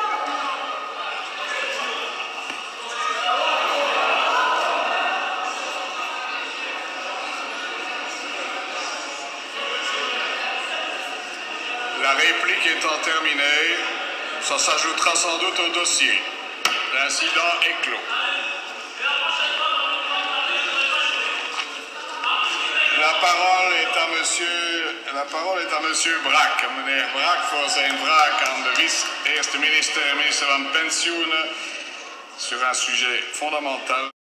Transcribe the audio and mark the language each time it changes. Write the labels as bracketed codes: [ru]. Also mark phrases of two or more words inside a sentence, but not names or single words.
[fr] La réplique étant terminée, ça s'ajoutera sans doute au dossier. L'incident est clos. La parole est à monsieur Brack. [nl] Meneer Brack voor zijn vraag aan de eerste minister en minister van Pensioenen [fr] sur un sujet fondamental.